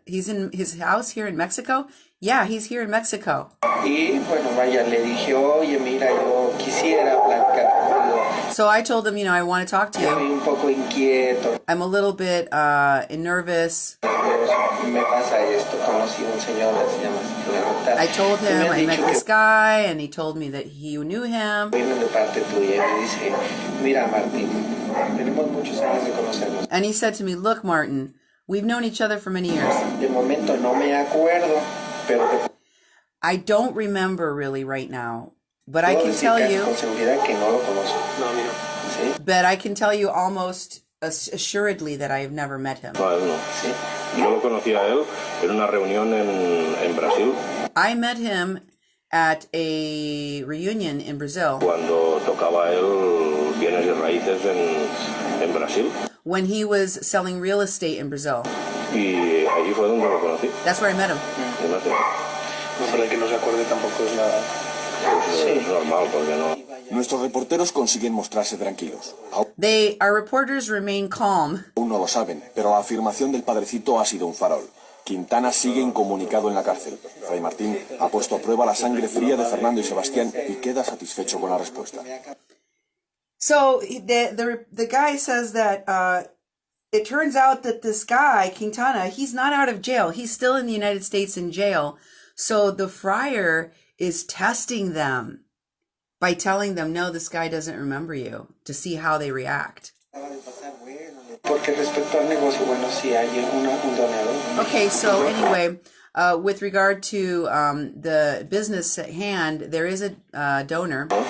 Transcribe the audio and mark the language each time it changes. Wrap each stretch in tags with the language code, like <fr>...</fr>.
<en>He's in his house here in Mexico? Yeah, he's here in Mexico.</en> <es>Y bueno, vaya, le dije, oye, mira, yo quisiera platicar contigo.</es> <en>So I told him, I want to talk to</en> <es>Estoy</es> <en>you.</en> <es>un poco inquieto.</es> <en>I'm a little bit nervous.</en> <es>Me pasa esto, conocí un señor que se llama</es> <en>I told him I met this guy, and he told me that he knew him.</en> <es>Viene de parte tuya y me dice, mira, Martín, tenemos muchos años de conocernos.</es> <en>And he said to me, look, Martin, we've known each other for many years.</en> <es>De momento no me acuerdo, pero</es> <en>I don't remember really right now, but I can tell you,</en> <es>con seguridad que no lo conozco. No, mira. ¿Sí?</es> <en>but I can tell you almost assuredly that I have never met him.</en> <es>No, él no. ¿Sí? Yo lo conocí a él en una reunión en Brasil.</es> <en>I met him at a reunion in Brazil</en> <es>Cuando tocaba él bienes y raíces en Brasil.</es> <en>when he was selling real estate in Brazil.</en> <es>Y allí fue donde lo conocí.</es> <en>That's where I met him.</en> <es>No, para que no se acuerde tampoco es nada. Es normal, porque no. Nuestros reporteros consiguen mostrarse tranquilos.</es> <en>Our reporters remain calm.</en> <es>Aún no lo saben, pero la afirmación del padrecito ha sido un farol. Quintana sigue incomunicado en la cárcel. Fray Martín ha puesto a prueba la sangre fría de Fernando y Sebastián y queda satisfecho con la respuesta.</es> <en>So the guy says that it turns out that this guy, Quintana, he's not out of jail. He's still in the United States in jail. So the friar is testing them by telling them, no, this guy doesn't remember you, to see how they react.</en> <es>Porque respecto al negocio, bueno, sí hay un donador.</es> <en>Okay, so anyway, with regard to the business at hand, there is a donor.</en>